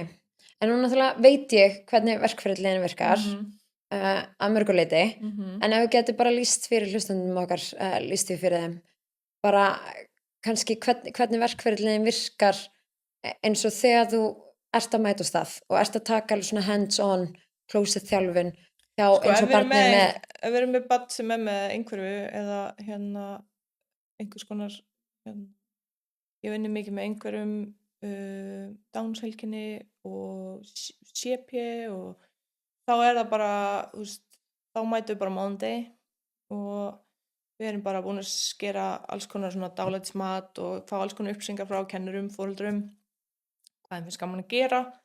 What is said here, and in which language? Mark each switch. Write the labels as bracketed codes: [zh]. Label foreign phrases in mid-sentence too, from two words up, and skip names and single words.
[is] En nú náttúrulega veit ég hvernig verkferðliðin virkar að mörguleiti en ef við getum bara lýst fyrir hlustandum okkar lýst við fyrir þeim bara kannski hvernig verkferðliðin virkar eins og þegar þú ert að mæta á stað og ert að taka alveg svona [en] hands-on closet [is] þjálfun hjá eins og barnið með ef við erum með barn sem með einhverju eða einhvers konar ég vinni mikið með einhverjum Downs-heilkenni og CP og þá það bara þá mætum við bara mánudegi og við erum bara búin að skera alls konar svona dálætismat og fá alls konar upplýsingar frá kennurum, foreldrum hvað finnst gaman að gera